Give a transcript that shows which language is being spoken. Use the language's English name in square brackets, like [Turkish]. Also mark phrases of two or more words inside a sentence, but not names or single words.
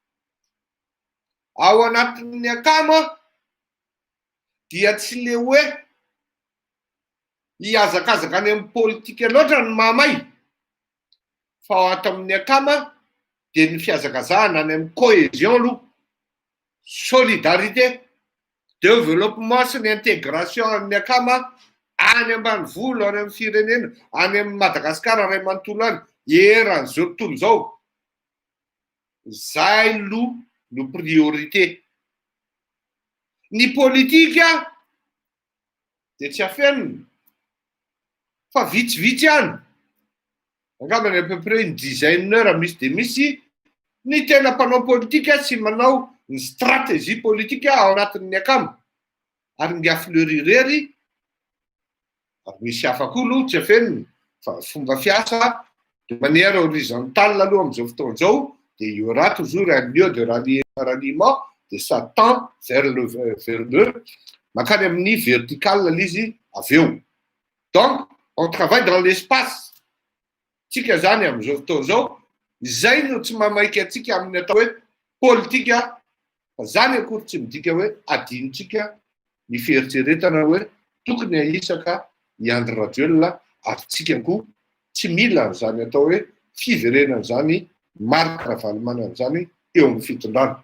[Malagasy] Ao anatin'ny akama dia tsy le hoe hiazakazaka any amin'ny politika loatra ny mamay, fa ao ato amin'ny akama dia ny fiazakazahana any amin'ny cohésion aloha, solidarité, développement sy ny intégration amin'ny akama any ambanivolo, any amin'ny firenena, any amin'ny Madagasikara ray manontolo any eran'izao tontolo zao. Zay no priorité. Ny politika dia tsy afenina fa vitsivitsy ihany. Angambany [French] à peu près une dizaine d'heures [Malagasy] misy dia misy ny tena mpanao politika sy manao ny stratégie politika ao anatin'ny akama. Ary ny afleurirery ary misy afakolo tsy afenina fa fomba fiasa [French] de manière horizontale [Malagasy] aloha amin'izao fotoana izao dia [French] il y aura toujours un lieu de ralliement de ça tend vers le [Malagasy] makany amin'ny vertical l'izy avy eo. [French] Donc on travaille dans l'espace. [Malagasy] Tsika zany amin'izao fotoana izao izay no tsy mamaiky atsika amin'ny atao hoe politika, fa zany akory tsy midika hoe adinontsika ny fieritreretana hoe tokony ahisaka Andry Rajoelina ary tsika koa tsy mila an'izany atao hoe fiverenana zany Marc Ravalomanana zany eo amin'ny fitondrana.